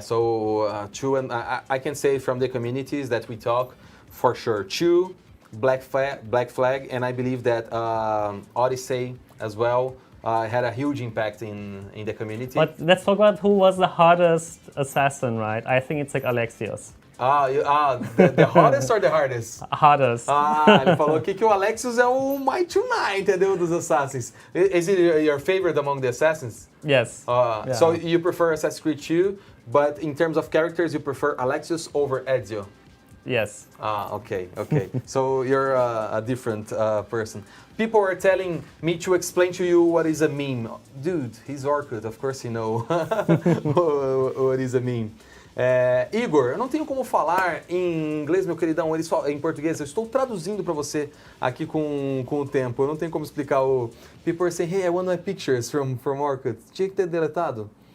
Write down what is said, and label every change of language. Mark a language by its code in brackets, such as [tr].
[en] So 2 and I can say from the communities that we talk, for sure 2, Black Flag, and I believe that Odyssey as well. Had a huge impact in the community. But let's talk about who was the hardest assassin, right? I think it's like Alexios. The hottest or the hardest? Hardest. [pt] Ele falou aqui que o Alexios é o Might Tonight, entendeu? Dos Assassins. [en] Is it your favorite among the Assassins? Yes. Yeah. So you prefer Assassin's Creed 2, but in terms of characters, you prefer Alexios over Ezio? Yes. Okay. So you're a different person. People are telling me to explain to you what is a meme. Dude, he's Orkut, of course you know what is a meme. [pt] Igor, eu não tenho como falar em inglês, meu queridão, em português. Eu estou traduzindo para você aqui com o tempo. Eu não tenho como explicar o... [en] People are saying, hey, I want my pictures from Orkut. [pt] Tinha que ter deletado.